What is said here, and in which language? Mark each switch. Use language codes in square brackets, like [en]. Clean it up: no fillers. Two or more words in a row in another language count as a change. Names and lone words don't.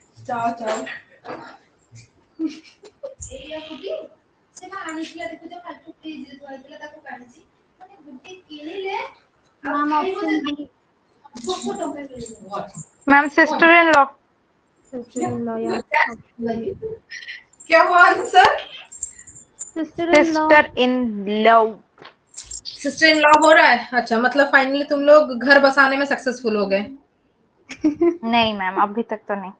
[hi] जाओ जाओ। [or] ଏଇଆ ଗୁଟି ସେ ନା ଆଣିଥିଲା ଦେଖୁଛ ଫାଲତୁ ଫ୍ରିଜ ରେ ଥୁଆ ହେଇଥିଲା ତାକୁ କାଢିଛି ମାନେ ଗୁଟି କିଣିଲେ [en] ma'am option B [or] ଛୋଟ ଟଙ୍କା କିଣିଲେ [en] ma'am sister in law. sister in law या option B [hi] क्या हुआ आंसर? [en] sister in law. sister in law. sister in law [hi] हो रहा है? अच्छा, मतलब फाइनली तुम लोग घर बसाने में सक्सेसफुल हो गए। नहीं मैम अभी तक तो नहीं।